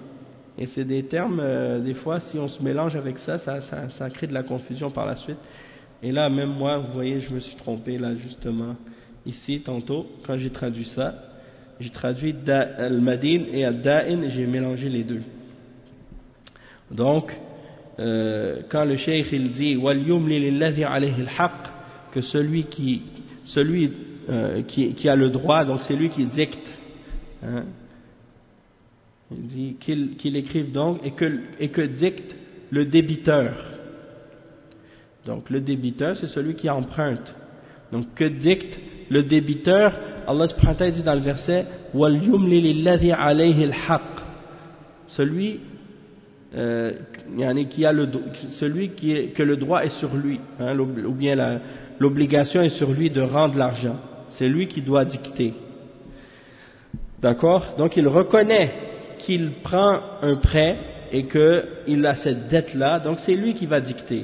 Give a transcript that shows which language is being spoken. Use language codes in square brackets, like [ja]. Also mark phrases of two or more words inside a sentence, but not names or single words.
[fr] Et c'est des termes, des fois si on se mélange avec ça crée de la confusion par la suite. Et là même moi, vous voyez, je me suis trompé là justement, ici tantôt, quand j'ai traduit ça, j'ai traduit al-Madin et al-Da'in et j'ai mélangé les deux. Donc, quand le cheikh il dit « [ar] ول يملل الذي عليه الحق [fr] » que celui qui a le droit, donc c'est lui qui dicte. Il dit qu'il écrive donc et que dicte le débiteur. Donc le débiteur, c'est celui qui emprunte. Donc que dicte le débiteur? [ar] الله سبحانه وتعالى [fr] dit dans le verset [ar] ول يملل الذي عليه الحق. [fr] Celui que le droit est sur lui, ou bien l'obligation est sur lui de rendre l'argent. C'est lui qui doit dicter. D'accord? Donc il reconnaît qu'il prend un prêt et qu'il a cette dette-là, donc c'est lui qui va dicter.